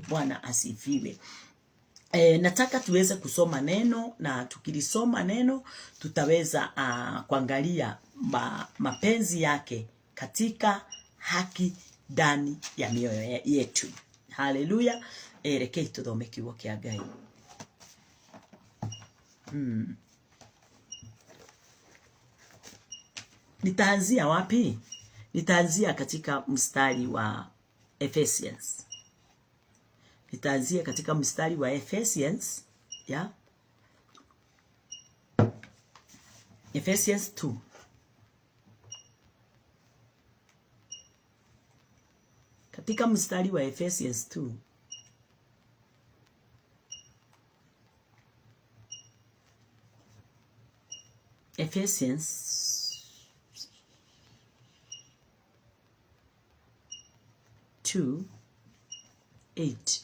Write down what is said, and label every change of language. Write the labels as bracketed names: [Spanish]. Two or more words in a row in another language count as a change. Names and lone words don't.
[Swahili] Bwana asifiwe. Nataka tuweze kusoma neno, na tukilisoma neno tutaweza kuangalia mapenzi yake katika haki ndani ya mioyo yetu. Haleluya. [Kikuyu] Rekei tuthome kiugo kia Ngai. [Swahili] Nitaanzia wapi? Nitaanzia katika mstari wa Ephesians. Nitaanzia katika mstari wa Ephesians, ya Ephesians 2. Katika mstari wa Ephesians 2, Ephesians 2:8.